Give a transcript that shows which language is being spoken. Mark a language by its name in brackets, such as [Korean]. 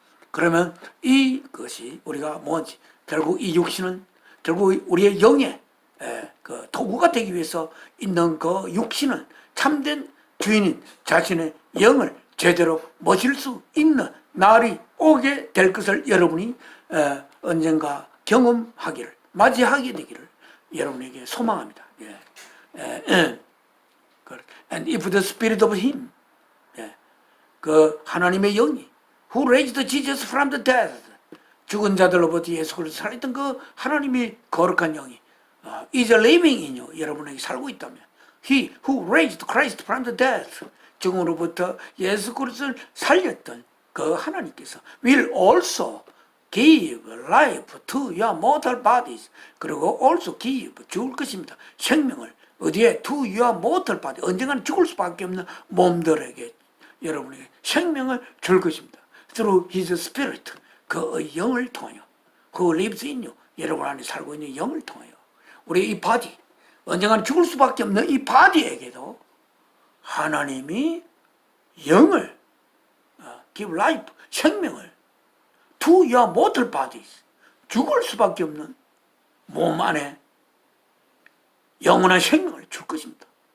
[Korean] 그러면 이것이 우리가 뭔지, 결국 이 육신은 결국 우리의 영의 그 도구가 되기 위해서 있는 그 육신은 참된 주인인 자신의 영을 제대로 모실 수 있는 날이 오게 될 것을 여러분이 언젠가 경험하기를, 맞이하게 되기를 여러분에게 소망합니다. [English] And if the spirit of him, [Korean] 그 하나님의 영이 [English] who raised Jesus from the dead, [Korean] 죽은 자들로부터 예수 그리스도 살아있던 그 하나님의 거룩한 영이 [English] is living in you, [Korean] 여러분에게 살고 있다면 [English] he who raised Christ from the dead, [Korean] 죽음으로부터 예수 그리스도를 살렸던 그 하나님께서 [English] will also give life to your mortal bodies, 그리고 also give, [Korean] 죽을 것입니다. 생명을 어디에? [English] to your mortal body, [Korean] 언젠가는 죽을 수밖에 없는 몸들에게 여러분에게 생명을 줄 것입니다. [English] through his spirit, [Korean] 그 영을 통하여 [English] who lives in you, [Korean] 여러분 안에 살고 있는 영을 통하여 우리 이 바디, 언젠가는 죽을 수밖에 없는 이 바디에게도 하나님이 영을 [English] give life, [Korean] 생명을 [English] to your mortal bodies, [Korean] 죽을 수밖에 없는 몸 안에 영원한 생명을 줄 것입니다.